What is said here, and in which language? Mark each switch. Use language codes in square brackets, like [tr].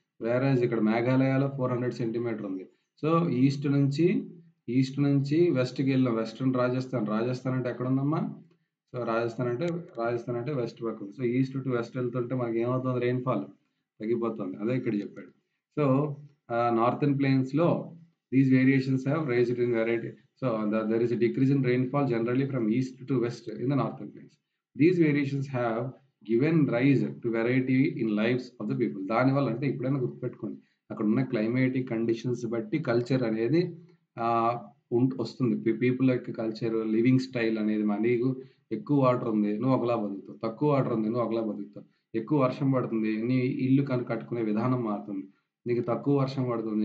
[te] వేరేజ్ ఇక్కడ మేఘాలయలో 400 సెంటీమీటర్ ఉంది. So, east నుంచి వెస్ట్‌కెళ్ళాం. వెస్టర్న్ రాజస్థాన్. రాజస్థాన్ అంటే ఎక్కడుందమ్మా? సో, రాజస్థాన్ అంటే వెస్ట్ పక్కన. సో, ఈస్ట్ టు వెస్ట్ వెళ్తుంటే మనకేమవుతుంది రెయిన్‌ఫాల్ తగ్గిపోతుంది. అదే ఇక్కడ చెప్పాడు. [en] So, northern ప్లెయిన్స్‌లో these variations have raised in variety. So, there is a decrease in rainfall generally from east to west in the northern plains. These variations have given rise to variety in lives of the people. [te] దానివల్ల అంటే ఎప్పుడైనా గుర్తుపెట్టుకోండి. అక్కడున్న climatic conditions బట్టి culture అనేది ఆహ్, వస్తుంది. People యొక్క కల్చర్, లివింగ్ స్టైల్ అనేది నీకు ఎక్కువ వాటర్ ఉంది. నువ్వు ఒకలా బతుకుతావు. తక్కువ వాటర్ ఉంది. నువ్వు ఒకలా బతుకుతావు. ఎక్కువ వర్షం పడుతుంది. నీ ఇల్లు కట్టుకునే విధానం మారుతుంది. నీకు తక్కువ వర్షం పడుతుంది.